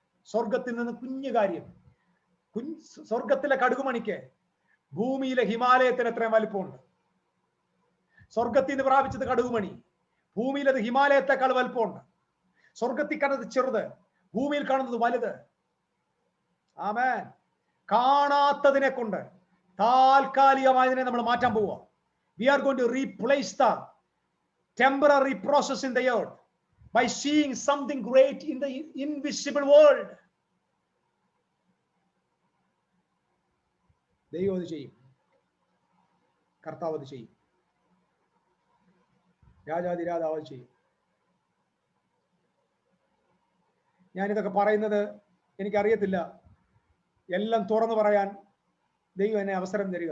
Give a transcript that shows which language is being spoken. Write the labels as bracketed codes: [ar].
[ml] സ്വർഗത്തിൽ നിന്ന് കുഞ്ഞു കാര്യം, സ്വർഗത്തിലെ കടുകുമണിക്ക് ഭൂമിയിലെ ഹിമാലയത്തിന് എത്രയും വലിപ്പമുണ്ട്. സ്വർഗത്തിൽ നിന്ന് പ്രാപിച്ചത് കടുകുമണി, ഭൂമിയിലത് ഹിമാലയത്തെക്കാൾ വലിപ്പമുണ്ട്. സ്വർഗത്തിൽ കാണുന്നത് ചെറുത്, ഭൂമിയിൽ കാണുന്നത് വലുത്. ആമേൻ. കാണാത്തതിനെ കൊണ്ട് താൽക്കാലികമായതിനെ നമ്മൾ മാറ്റാൻ പോവുക. [en] We are going to replace the temporary process in the earth by seeing something great in the invisible world. [ml] ദൈവം അത് ചെയ്യും, കർത്താവ് അത് ചെയ്യും, രാജാതിരാജാവ് അത് ചെയ്യും. ഞാനിതൊക്കെ പറയുന്നത് എനിക്കറിയത്തില്ല എല്ലാം തുറന്നു പറയാൻ ദൈവം എന്നെ അവസരം തരിക.